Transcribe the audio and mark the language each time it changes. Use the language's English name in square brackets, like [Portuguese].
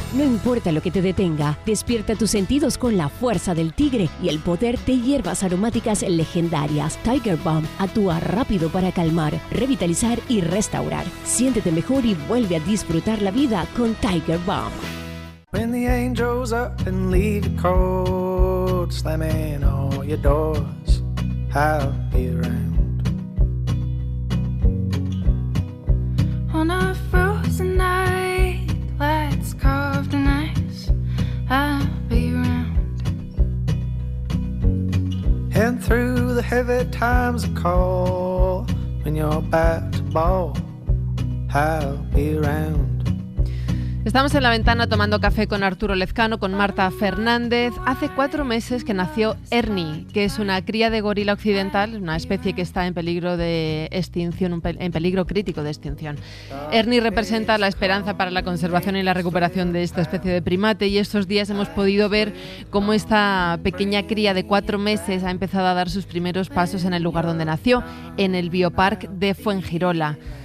[Spanish] No importa lo que te detenga, despierta tus sentidos con la fuerza del tigre y el poder de hierbas aromáticas legendarias. Tiger Balm actúa rápido para calmar, revitalizar y restaurar. Siéntete mejor y vuelve a disfrutar la vida con Tiger Balm. [English] When the angels up and leave you cold, slamming all your doors, I'll be around. On a frozen night, lights carved in ice, I'll be around. And through the heavy times of call, when you're about to bawl, I'll be around. [Spanish] Estamos en La Ventana tomando café con Arturo Lezcano, con Marta Fernández. Hace 4 meses que nació Ernie, que es una cría de gorila occidental, una especie que está en peligro de extinción, en peligro crítico de extinción. Ernie representa la esperanza para la conservación y la recuperación de esta especie de primate, y estos días hemos podido ver cómo esta pequeña cría de 4 meses ha empezado a dar sus primeros pasos en el lugar donde nació, en el Biopark de Fuengirola.